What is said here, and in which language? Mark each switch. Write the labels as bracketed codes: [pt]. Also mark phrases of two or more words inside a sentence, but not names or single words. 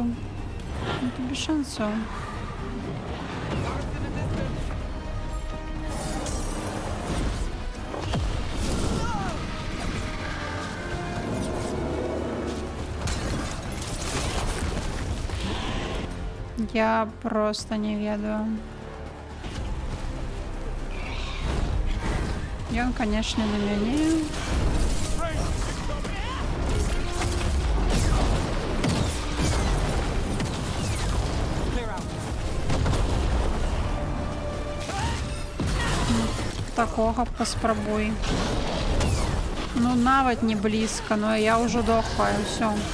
[ru] Это без шансов. Я просто [uk] не ведаю. [ru] И он, конечно, на меня. [en] Clear out. [ru] Такого поспробуй. [uk] Ну, навіть не близько, [ru] но я уже дохла, и все.